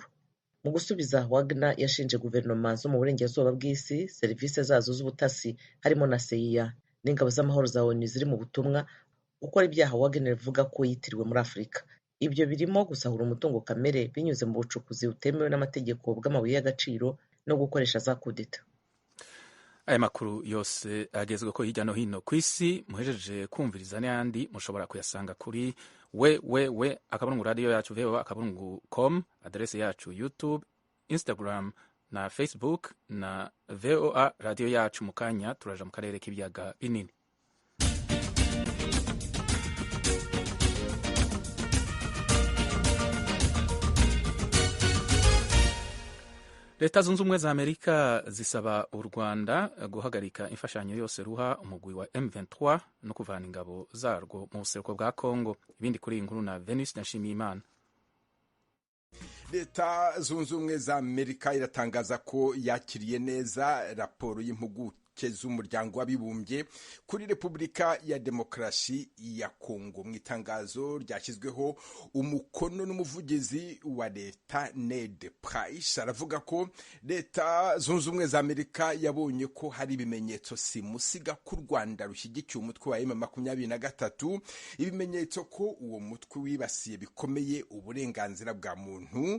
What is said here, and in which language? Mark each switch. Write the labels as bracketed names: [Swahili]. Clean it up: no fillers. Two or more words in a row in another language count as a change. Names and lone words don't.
[Kinyarwanda] Mu gusubiza, Wagner yashinje guverinoma zo mu burengerazuba bw'isi, serivisi zazo z'ubutasi harimo na CIA n'ingabo z'amahoro za ONU ziri mu butumwa gukora ibyaha Wagner ivuga ko yitiriwe muri Afurika. Ibyo birimo gusahura umutungo kamere binyuze mu bucukuzi butemewe n'amategeko bw'amabuye y'agaciro no gukoresha za kudeta. [Rundi] Aya makuru yose agezwe ko hirya no hino ku isi muhejeje kumviriza n'ayandi mushobora kuyasanga kuri www.radio-yacu.com, adrese yacu YouTube, Instagram na Facebook na VOA Radio Yacu. Mu kanya turaja mu karere k'ibiyaga binini. Leta zunze ubumwe za Amerika zisaba u Rwanda guhagarika imfashanyo yose ruha umugwi wa M23 no kuvana ingabo zarwo mu buseruko bwa Kongo. Ibindi kuri iyi nkuru na Venus Nshimiyimana. [Kinyarwanda] Leta zunze ubumwe za Amerika iratangaza ko yakiriye neza raporo y'impuguke z'umuryango w'abibumbye kuri Repubulika ya Demokarasi ya Kongo. Mu itangazo ryashyizweho umukono n'umuvugizi wa leta Ned Price aravuga ko leta zunze ubumwe za Amerika yabonye ko hari ibimenyetso simusiga ko u Rwanda rushyigikiye umutwe wa M23, ibimenyetso ko uwo mutwe wibasiye bikomeye uburenganzira bwa muntu.